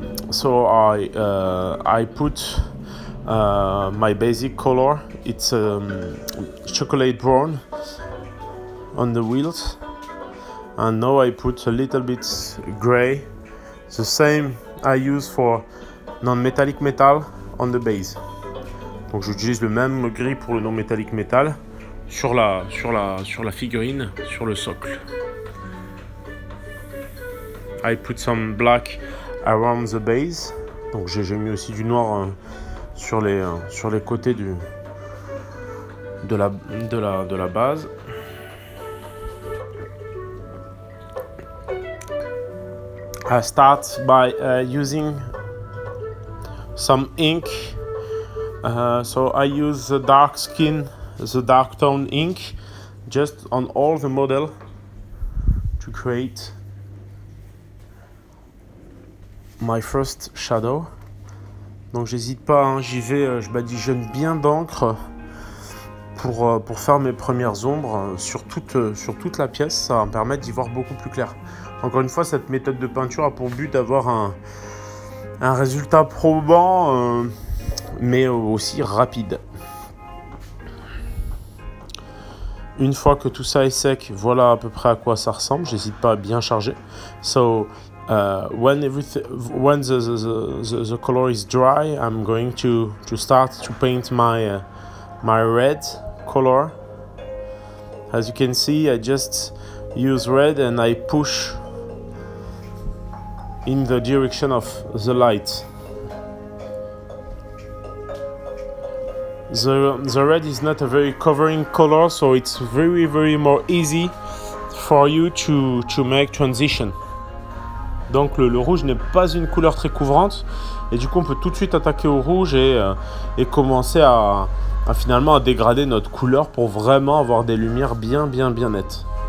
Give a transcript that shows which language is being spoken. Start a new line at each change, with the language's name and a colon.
English: So I put my basic color, it's chocolate brown on the wheels, and now I put a little bit gray, the same I use for non-metallic metal on the base.
French: Donc j'utilise le même gris pour le non-metallic metal sur la figurine, sur le socle.
English: I put some black around the base,
French: donc j'ai mis aussi du noir sur les côtés de la base.
English: I start by using some ink. So I use the dark tone ink just on all the model to create my first shadow.
French: Donc j'hésite pas, hein, j'y vais, je badigeonne bien d'encre pour faire mes premières ombres sur toute la pièce. Ça va me permettre d'y voir beaucoup plus clair. Encore une fois, cette méthode de peinture a pour but d'avoir un résultat probant, mais aussi rapide. Une fois que tout ça est sec, voilà à peu près à quoi ça ressemble. J'hésite pas à bien charger.
English: So when the color is dry, I'm going to start to paint my red color. As you can see, I just use red and I push in the direction of the light. The red is not a very covering color, so it's very more easy for you to make transition.
French: Donc le rouge n'est pas une couleur très couvrante, et du coup on peut tout de suite attaquer au rouge et commencer à finalement à dégrader notre couleur pour vraiment avoir des lumières bien nettes.